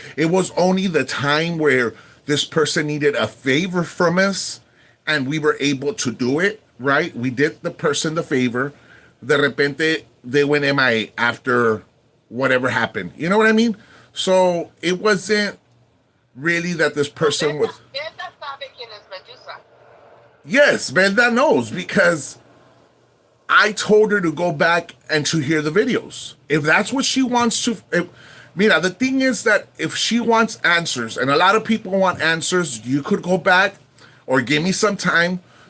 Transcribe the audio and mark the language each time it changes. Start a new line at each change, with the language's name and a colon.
English: It was only the time where this person needed a favor from us and we were able to do it, right? We did the person the favor.
Spanish: De repente,
English: they went MIA after whatever happened. You know what I mean? So it wasn't really that this person was...
Spanish: Benda sabe quién es Medusa.
English: Yes, Benda knows because I told her to go back and to hear the videos. If that's what she wants to... Mira, the thing is that if she wants answers, and a lot of people want answers, you could go back or give me some time.